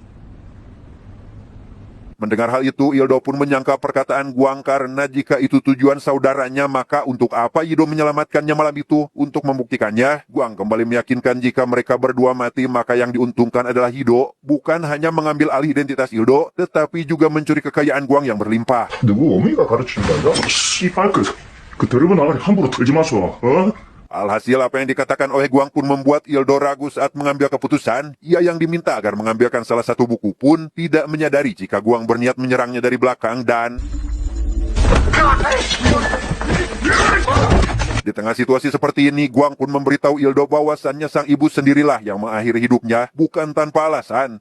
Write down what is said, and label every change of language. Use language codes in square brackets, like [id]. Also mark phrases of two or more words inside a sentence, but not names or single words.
[id] Mendengar hal itu, Ildo pun menyangka perkataan Guang karena jika itu tujuan saudaranya, maka untuk apa Yido menyelamatkannya malam itu? Untuk membuktikannya, Guang kembali meyakinkan jika mereka berdua mati, maka yang diuntungkan adalah Yido. Bukan hanya mengambil alih identitas Ildo, tetapi juga mencuri kekayaan Guang yang berlimpah. [ko] 누구 어미가 가르치는 거야? 씨발 그 더러운 아가리 함부로 털지 마소. 어? [id] Alhasil apa yang dikatakan oleh Guang pun membuat Ildo ragu saat mengambil keputusan. Ia yang diminta agar mengambilkan salah satu buku pun tidak menyadari jika Guang berniat menyerangnya dari belakang dan... Di tengah situasi seperti ini, Guang pun memberitahu Ildo bahwasannya sang ibu sendirilah yang mengakhiri hidupnya, bukan tanpa alasan.